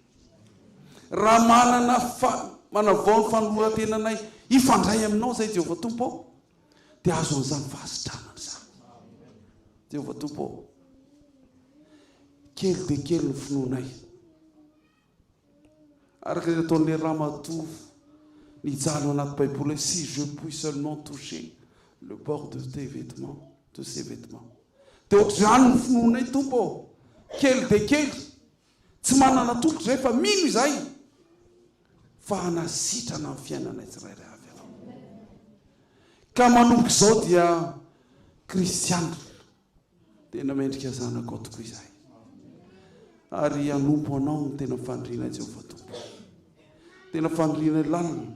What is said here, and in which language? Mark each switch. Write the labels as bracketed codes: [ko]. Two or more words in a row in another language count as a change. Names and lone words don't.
[mg] Raha manavao ny fanoratenanay ifandray aminao zay Jehovah Tompo ao, dia azo an'izany fahasitranana izany. Jehovah Tompo ao, kely dia kely ny finoanay. Araka izay ataon'ilay ramatoa nijalo anaty Baiboly, [fr] si je puis seulement toucher le bord de tes vêtements, de ses vêtements. [mg] Dia ohatr'izany ny finoanay Tompo ao, kely dia kely, tsy manana tolotra izay fa mino izay fa hanasitrana amin'ny fiainanay tsirairay avy avy. Ka manomboka izao dia kristiana, tena mendrika zanako tokoa izahay, ary hanompo anao ny tena fandriana Jehovah Tompo, tena fandriana lalina.